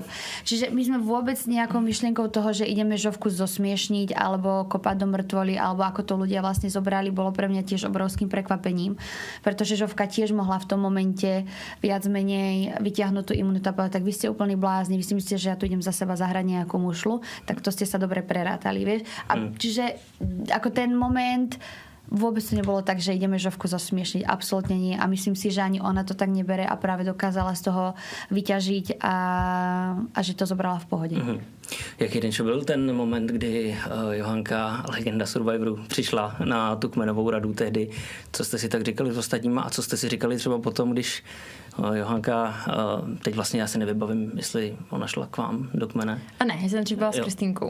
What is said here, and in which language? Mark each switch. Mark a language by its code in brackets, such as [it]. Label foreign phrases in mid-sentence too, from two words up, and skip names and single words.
[sk] Čiže my sme vôbec nejakou myšlienkou toho, že ideme Žovku zosmiešniť alebo kopať do mŕtvoly, alebo ako to ľudia vlastne zobrali, bolo pre mňa tiež obrovským prekvapením, pretože Žovka tiež mohla v tom momente viac menej vytiahnuť tú imunitu a povedať, tak vy ste úplný blázni, vy si myslíte, že ja tu idem za seba zahrať nejakú mušlu, tak to ste sa dobre prerátali, vieš. A čiže ako ten moment vôbec to nebolo tak, že ideme Žovku zosmiešniť. Absolútne nie. A myslím si, že ani ona to tak nebere a práve dokázala z toho vyťažiť a že to zobrala v pohode. [cs] Jaký Denčo byl ten moment, kdy Johanka, legenda Survivoru, přišla na tu kmenovou radu tehdy? Co jste si tak říkali s ostatníma a co jste si říkali třeba potom, když Johanka, teď vlastně já si nevybavím, jestli ona šla k vám do kmene? A ne, já jsem třeba s Kristýnkou.